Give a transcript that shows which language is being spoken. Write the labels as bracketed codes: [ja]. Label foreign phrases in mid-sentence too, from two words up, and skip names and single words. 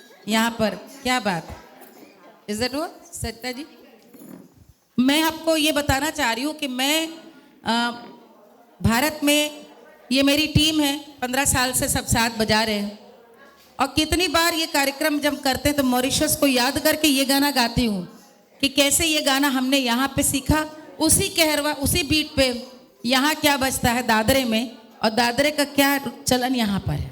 [hi] यहाँ पर, क्या बात, [en] Is that [hi] वो सरिता जी? मैं आपको ये बताना चाह रही हूँ कि मैं भारत में, ये मेरी टीम है, 15 साल से सब साथ बजा रहे हैं, और कितनी बार ये कार्यक्रम जब करते हैं तो मॉरिशस को याद करके ये गाना गाती हूँ कि कैसे ये गाना हमने यहाँ पे सीखा, उसी कहरवा, उसी बीट पे यहाँ क्या बजता है दादरे में, और दादरे का क्या चलन यहाँ पर है।